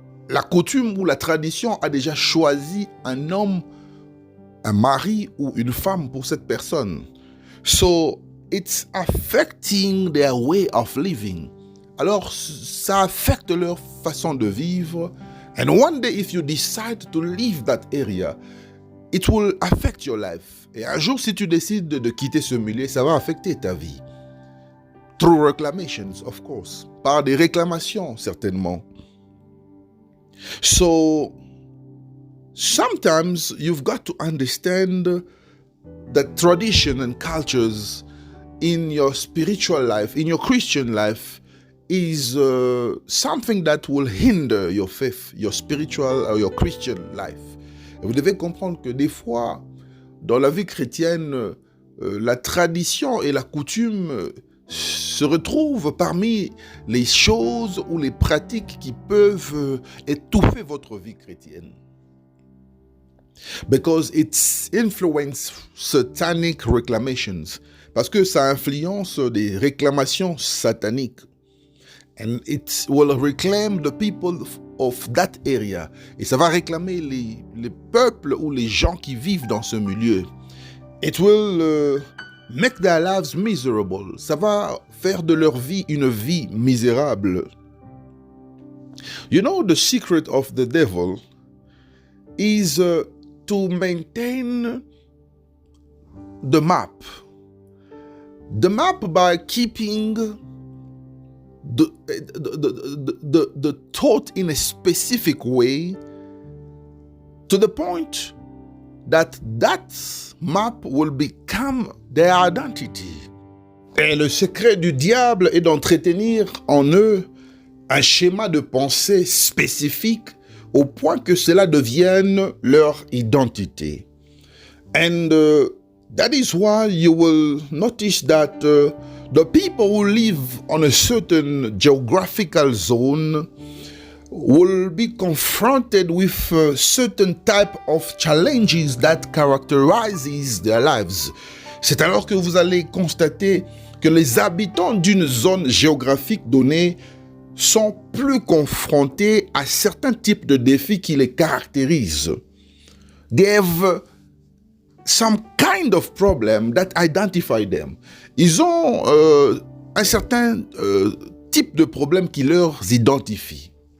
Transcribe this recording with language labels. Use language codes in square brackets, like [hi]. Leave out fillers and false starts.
[fr] La coutume ou la tradition a déjà choisi un homme, un mari ou une femme pour cette personne. [en] So it's affecting their way of living. [fr] Alors ça affecte leur façon de vivre. [en] And one day if you decide to leave that area, it will affect your life. [fr] Et un jour si tu décides de quitter ce milieu, ça va affecter ta vie. [en] Through reclamations, of course. [fr] Par des réclamations, certainement. [en] So, sometimes you've got to understand that tradition and cultures in your spiritual life, in your Christian life, is something that will hinder your faith, your spiritual or your Christian life. [fr] Et vous devez comprendre que des fois, dans la vie chrétienne, la tradition et la coutume se retrouvent parmi les choses ou les pratiques qui peuvent étouffer votre vie chrétienne. [en] Because it's influence satanic reclamations. [fr] Parce que ça influence des réclamations sataniques. [en] And it will reclaim the people of that area. [fr] Et ça va réclamer les peuples ou les gens qui vivent dans ce milieu. [en] It will make their lives miserable. [fr] Ça va faire de leur vie une vie misérable. [en] You know, the secret of the devil is to maintain the map. The map by keeping the thought in a specific way to the point that map will become their identity. [fr] Et le secret du diable est d'entretenir en eux un schéma de pensée spécifique au point que cela devienne leur identité. [en] And that is why you will notice that the people who live on a certain geographical zone will be confronted with a certain type of challenges that characterizes their lives. [fr] C'est alors que vous allez constater que les habitants d'une zone géographique donnée sont plus confrontés à certains types de défis qui les caractérisent. [en] They have some kind of problem that identify them. [fr] Ils ont un certain type de problème qui leur identifie.